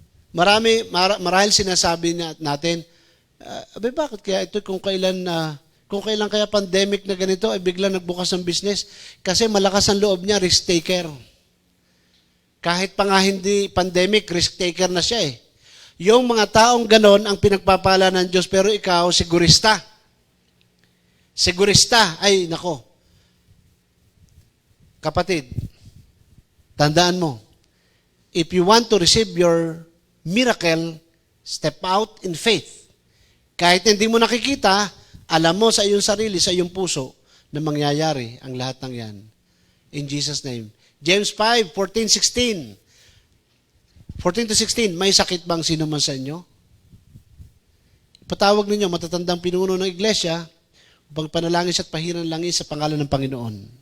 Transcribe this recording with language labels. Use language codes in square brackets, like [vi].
[tl] Marahil sinasabi natin, bakit kaya ito kung kailan kaya pandemic na ganito ay biglang nagbukas ng business? Kasi malakas ang loob niya, risk taker. Kahit pa nga hindi pandemic, risk taker na siya eh. Yung mga taong ganon ang pinagpapala ng Diyos, pero ikaw, sigurista. Sigurista, ay nako. Kapatid, tandaan mo, [en] if you want to receive your miracle, step out in faith. [tl] Kahit hindi mo nakikita, alam mo sa iyong sarili, sa iyong puso, na mangyayari ang lahat ng yan. [en] In Jesus' name. [tl] James 5, 14-16. 14-16, may sakit bang sino man sa inyo? Patawag ninyo, matatandang pinuno ng iglesia, upang panalangin siya at pahiran langis sa pangalan ng Panginoon.